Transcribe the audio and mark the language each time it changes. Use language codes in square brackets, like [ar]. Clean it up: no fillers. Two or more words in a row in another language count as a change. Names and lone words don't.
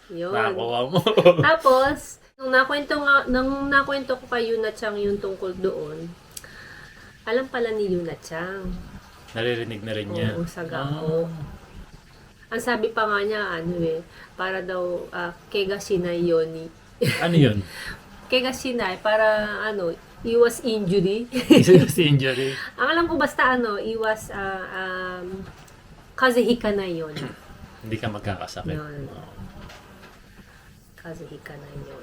[tl] Yun. Nakakuha mo. Tapos, nung nakwento ko kay Yuna Chang yung tungkol doon, alam pala ni Yuna Chang. Naririnig na rin niya. Oo, sa Gako. Ang sabi pa nga niya, para daw, [ja] 怪我しないように. [tl] Ano yun? [ja] 怪我しない, [tl] para, iwas injury. [en] Serious injury. [tl] Ang alam ko basta, iwas, [ja] 風邪ひかな [tl] yun. Hindi ka magkakasakit. Yun. [ja] 風邪ひかな [tl] yun.